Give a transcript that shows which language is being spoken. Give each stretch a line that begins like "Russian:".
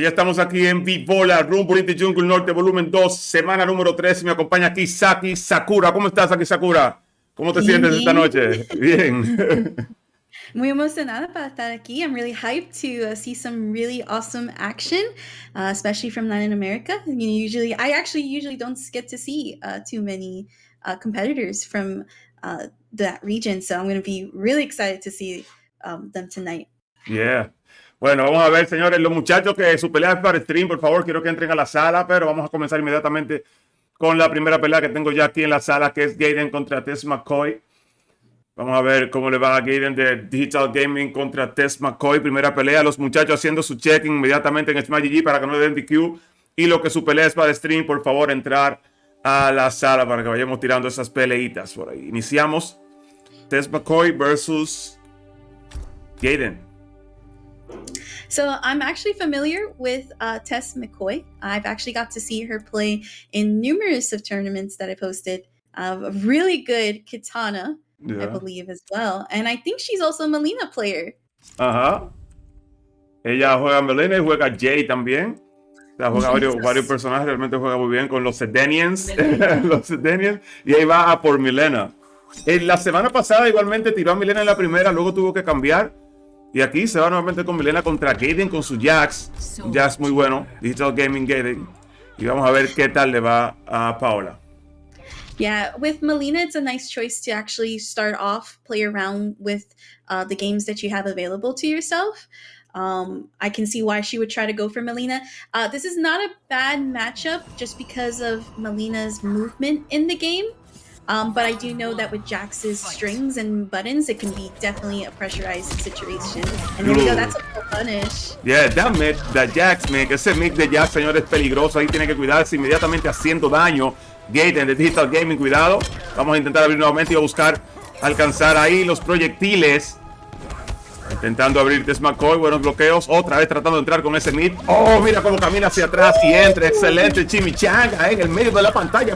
Spanish: Ya estamos aquí en Vivola, Rumble in the Jungle Norte, volumen 2, semana número 3. Me acompaña aquí Saki Sakura. ¿Cómo estás, Saki Sakura? ¿Cómo te sientes esta noche? Bien. Muy emocionada para estar aquí.
English: I'm really hyped to see some really awesome action, especially from Latin America. I actually usually don't get to see too many competitors from that region, so I'm going to be really excited to see them tonight. Yeah.
Spanish: Bueno, vamos a ver, señores, los muchachos que su pelea es para stream, por favor, quiero que entren a la sala, pero vamos a comenzar inmediatamente con la primera pelea que tengo ya aquí en la sala, que es Gaiden contra Tess McCoy. Vamos a ver cómo le va a Gaiden de Digital Gaming contra Tess McCoy. Primera pelea, los muchachos haciendo su checking inmediatamente en Smash GG para que no le den DQ. Y lo que su pelea es para stream, por favor, entrar a la sala para que vayamos tirando esas peleitas por ahí. Iniciamos. Tess McCoy versus Gaiden.
English: So I'm actually familiar with Tess McCoy. I've actually got to see her play in numerous of tournaments that I've hosted. A really good katana, I believe, as well. And I think she's also a Melina player.
Spanish: Ajá. Ella juega Melina y juega Jay también. O sea, juega varios personajes, realmente juega muy bien con los Sedenians. Los Sedenians. Y ahí va a por Milena. La semana pasada igualmente tiró a Milena en la primera, luego tuvo que cambiar. Y aquí se va nuevamente con Milena contra Gaiden con su Jax. Un Jax muy bueno. Digital Gaming Gaiden. Y vamos a ver qué tal le va a Paola.
English: Yeah, with Melina, it's a nice choice to actually start off, play around with the games that you have available to yourself. I can see why she would try to go for Melina. This is not a bad matchup just because of Melina's movement in the game. But I do know that with Jax's strings and buttons, it can be definitely a pressurized situation. And there we go, that's a full punish. Yeah, that Jax, man,
Spanish: ese mix de Jax, señor, es peligroso. Ahí tiene que cuidarse inmediatamente haciendo daño. Gaiden de Digital Gaming, cuidado. Vamos a intentar abrir nuevamente y a buscar alcanzar ahí los proyectiles. Intentando abrir Tess McCoy, buenos bloqueos. Otra vez tratando de entrar con ese mid. Oh, mira cómo camina hacia atrás y entra. Excelente chimichanga en el medio de la pantalla.